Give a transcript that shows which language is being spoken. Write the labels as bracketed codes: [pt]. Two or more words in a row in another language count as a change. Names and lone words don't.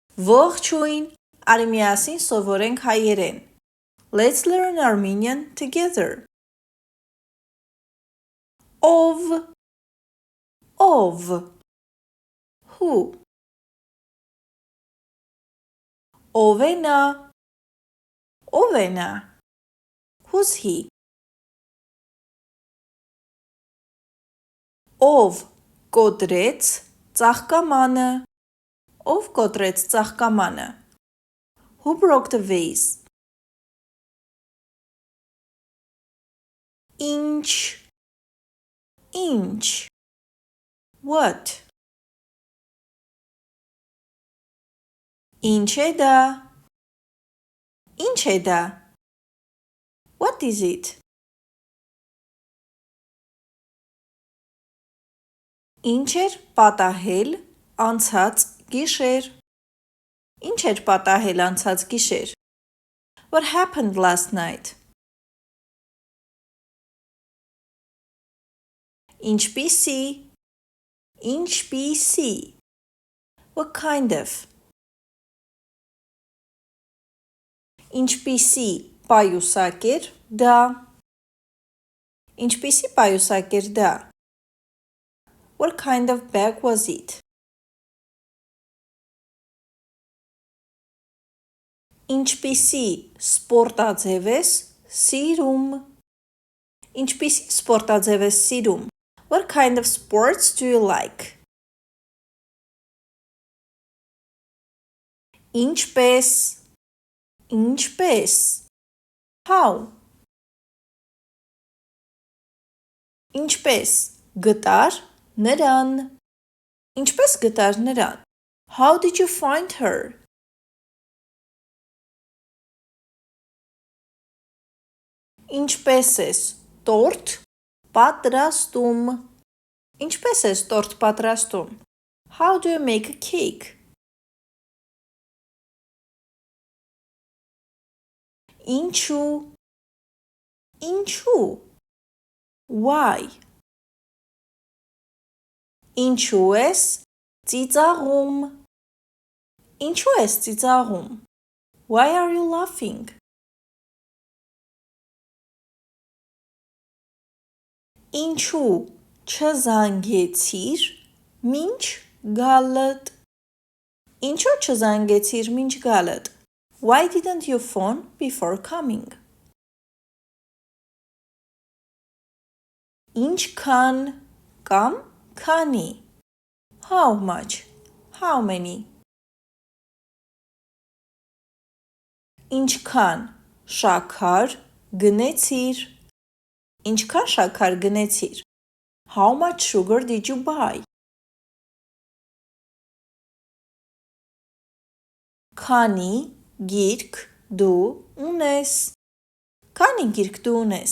[hy] Ողջույն, արի միասին սովորենք հայերեն։ [en] Let's learn Armenian together. [hy] Ով, who. Ով է նա, [en] who's he. [hy] Ով կոտրեց ծաղկամանը, [en] who broke the vase. [hy] Ինչ, what. Ինչ է դա, [en] what is it. [hy] Ինչ էր պատահել անցած գիշեր. [en] What happened last night. Ինչպիսի, what kind of. [hy] Ինչպիսի պայուսակ էր դա. [en] What kind of bag was it. [hy] Ինչպիսի սպորտաձև ես սիրում. [en] What kind of sports do you like. [hy] Ինչպես, how. Ինչպես գտար նրան. [en] How did you find her. [hy] Ինչպես ես տորտ պատրաստում. [en] How do you make a cake. Ինչու, why. [hy] Ինչու ես ծիծաղում. [en] Why are you laughing. [hy] Ինչու չզանգեցիր մինչ գալդ. [en] Why didn't you phone before coming. [hy] Ինչքան կամ քանի. [en] How much, how many. [hy] Ինչքան շաքար գնեցիր. [en] How much sugar did you buy. [hy] Քանի գիրք դու ունես.